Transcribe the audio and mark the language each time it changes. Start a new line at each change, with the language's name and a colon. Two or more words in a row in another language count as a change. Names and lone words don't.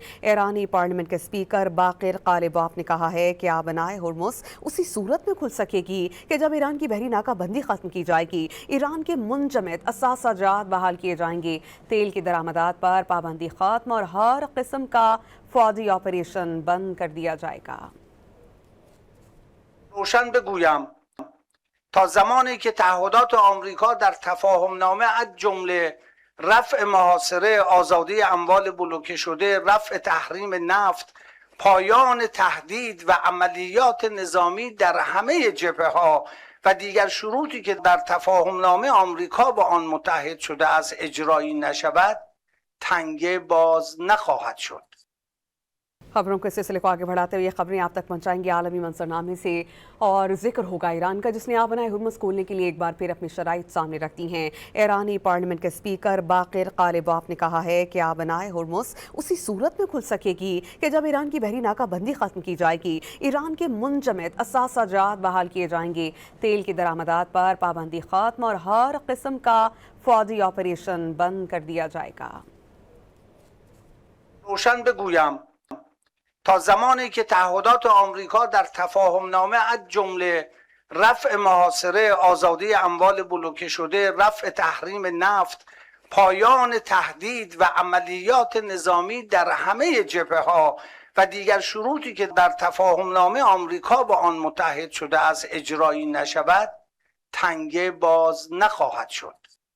Urdu: ایرانی پارلیمنٹ کے اسپیکر باقر قالیباف نے کہا ہے کہ آبنائے ہرمز اسی صورت میں کھل سکے گی کہ جب ایران کی بحری ناکہ بندی ختم کی جائے گی، ایران کے منجمد اثاثہ جات بحال کیے جائیں گے، تیل کی درآمدات پر پابندی ختم اور ہر قسم کا فوجی آپریشن بند کر دیا جائے گا.
Persian: روشن بگویم تا زمانی که تعهدات آمریکا در تفاهم نامه از جمله رفع محاصره، آزادی اموال بلوکه شده، رفع تحریم نفت، پایان تهدید و عملیات نظامی در همه جبهه‌ها و دیگر شروطی که در تفاهم نامه آمریکا با آن متحد شده است اجرایی نشود، تنگه باز نخواهد شد.
Urdu: خبروں کے سلسلے کو آگے بڑھاتے ہوئے یہ خبریں آپ تک پہنچائیں گے عالمی منظرنامے سے. اور ذکر ہوگا ایران کا، جس نے آبنائے ہرمز کھولنے کے لیے ایک بار پھر اپنی شرائط سامنے رکھتی ہیں. ایرانی پارلیمنٹ کے اسپیکر باقر قالیباف نے کہا ہے کہ آبنائے ہرمز اسی صورت میں کھل سکے گی کہ جب ایران کی بحری ناکہ بندی ختم کی جائے گی، ایران کے منجمد اثاثہ جات بحال کیے جائیں گے، تیل کی درآمدات پر پابندی ختم اور ہر قسم کا فوجی آپریشن بند کر دیا جائے گا.
Persian: روشن بگویم تا زمانی که تعهدات آمریکا در تفاهم نامه از جمله رفع محاصره، آزادی اموال بلوکه شده، رفع تحریم نفت، پایان تهدید و عملیات نظامی در همه جبهه‌ها و دیگر شروطی که در تفاهم نامه آمریکا با آن متحد شده است اجرایی نشود، تنگه باز نخواهد شد.